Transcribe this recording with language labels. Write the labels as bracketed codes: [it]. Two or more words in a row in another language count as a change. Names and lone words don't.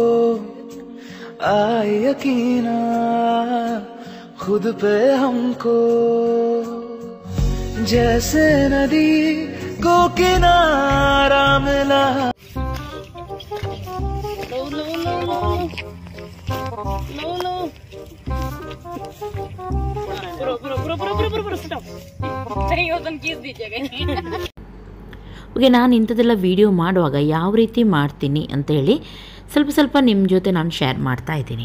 [hi] आए यकीना खुद पे हमको, जैसे नदी को किनारा मिला. [kn] ಓಕೆ, ನಾನು ಇಂಥದ್ದೆಲ್ಲ ವೀಡಿಯೋ ಮಾಡುವಾಗ ಯಾವ ರೀತಿ ಮಾಡ್ತೀನಿ ಅಂತೇಳಿ ಸ್ವಲ್ಪ ನಿಮ್ಮ ಜೊತೆ ನಾನು ಶೇರ್ ಮಾಡ್ತಾ ಇದ್ದೀನಿ.